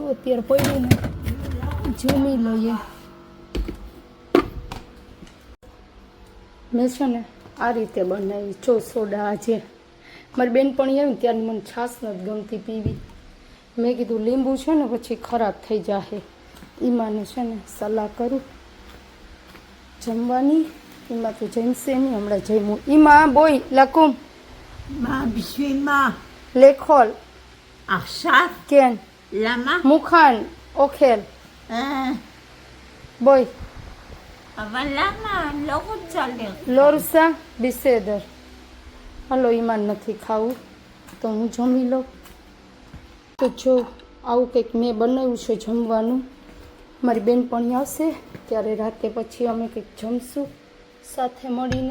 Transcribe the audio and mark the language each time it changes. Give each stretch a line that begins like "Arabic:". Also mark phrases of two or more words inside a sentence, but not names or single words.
Gujarati: અત્યારે પડ્યું ને જમી લઈએ. મેં છે ને આ રીતે બનાવી જો સોડા. આજે મારી બેનપણી આવી ને ત્યારે મને છાશ નથી ગમતી પીવી. મેં કીધું લીંબુ છે ને પછી ખરાબ થઈ જશે. ઈમાને છે ને સલાહ કરું જમવાની. એમાં તો જમશે નહીં હમણાં જમવું. એમાં
Hebrew: בוא לאכול מה? בשביל מה? לאכול עכשיו? כן למה? מוכן אוכל בוא אבל למה? אני לא רוצה לאכול. לא רוצה בסדר.
Gujarati: હલો ઈમાન નથી ખાવું તો હું જમી લઉં. તો જો આવું કંઈક મેં બનાવ્યું છે જમવાનું. મારી બેનપણી આવશે ત્યારે રાતે પછી અમે કંઈક જમશું સાથે મળીને.